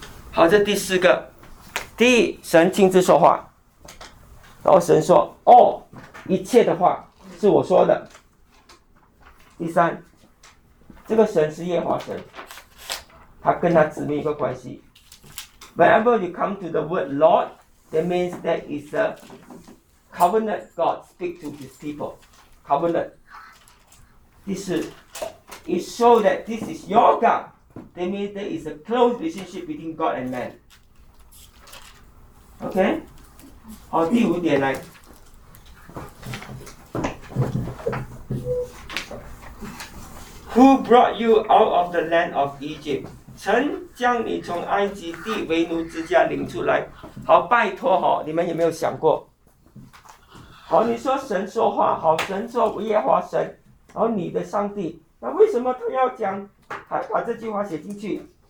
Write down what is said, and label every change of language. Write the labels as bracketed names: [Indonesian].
[Chinese] 好，这第四个，第一，神亲自说话，然后神说：“哦，一切的话是我说的。” 第三，这个神是耶和华神，他跟他子民一个关系。 [English] Whenever you come to the word Lord, that means that is a covenant God speak to His people, covenant。 [Chinese] 第四， [English] it shows that this is your God. That means there is a close relationship between God and man. [Chinese] Okay? 好，第五点来。 [English] Who brought you out of the land of Egypt? [Chinese] 曾将你从埃及地为奴之家领出来。好，拜托哈，你们有没有想过？好，你说神说话，好，神说耶和华神，然后你的上帝，那为什么他要讲，还把这句话写进去？